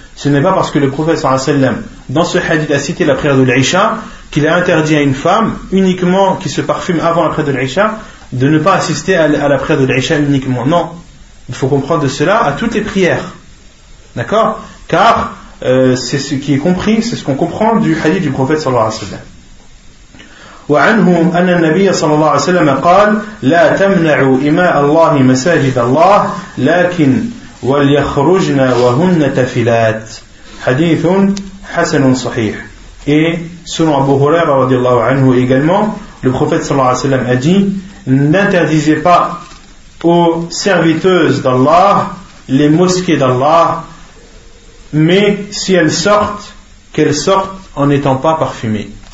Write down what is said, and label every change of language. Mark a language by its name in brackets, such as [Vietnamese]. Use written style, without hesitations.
[French] Ce n'est pas parce que le prophète [Arabic] sallallahu alayhi wa sallam [French] dans ce hadith a cité la prière de l'Isha qu'il a interdit à une femme uniquement qui se parfume avant la prière de l'Isha de ne pas assister à la prière de l'Isha uniquement. Non, il faut comprendre de cela à toutes les prières, d'accord, car c'est ce qui est compris, c'est ce qu'on comprend du hadith du prophète [Arabic] sallallahu alayhi wa sallam. وعنه أن النبي صلى الله عليه وسلم قال لا تمنعوا إماء الله مساجد الله لكن وليخرجن وهن تفلات. حديث حسن صحيح. [French] Et selon Abu Huraira [Arabic] رضي الله عنه [French] également, le prophète [Arabic] صلى الله عليه وسلم [French] a dit, n'interdisez pas aux serviteuses d'Allah les mosquées d'Allah, mais si elles sortent, qu'elles sortent en n'étant pas parfumées.